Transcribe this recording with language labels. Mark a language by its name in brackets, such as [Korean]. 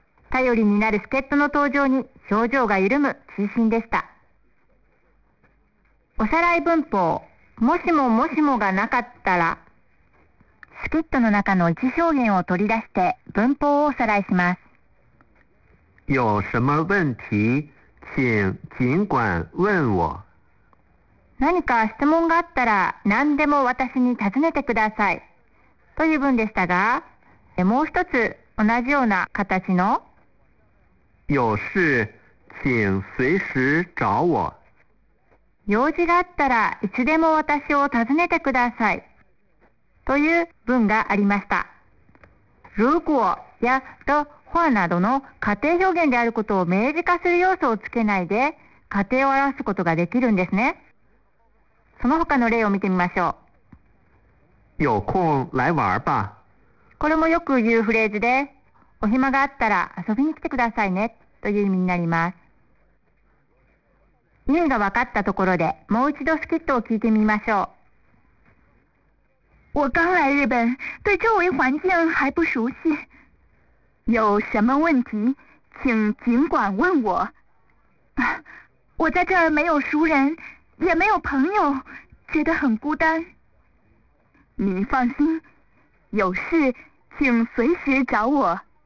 [Japanese] 頼りになる助っ人の登場に表情が緩む追伸でした。おさらい文法、もしももしもがなかったら、スキットの中の一表現を取り出して文法をおさらいします。 [Chinese] 有什么问题、请尽管问我。 [Japanese] 何か質問があったら何でも私に尋ねてくださいという文でしたが、もう一つ同じような形の [Chinese] 有事、请随时找我。 [Japanese] 用事があったらいつでも私を尋ねてくださいという文がありました。如果や、と、或などの仮定表現であることを明示化する要素をつけないで仮定を表すことができるんですね。その他の例を見てみましょう。 [Chinese] 有空来玩吧。 [Japanese] これもよく言うフレーズで、お暇があったら遊びに来てくださいねという意味になります。意味が分かったところで、もう一度スキットを聞いてみましょう。 [Chinese] 我刚来日本、对周围环境还不熟悉。有什么问题、请尽管问我。我在这儿没有熟人、也没有朋友、觉得很孤单。你放心、有事、请随时找我。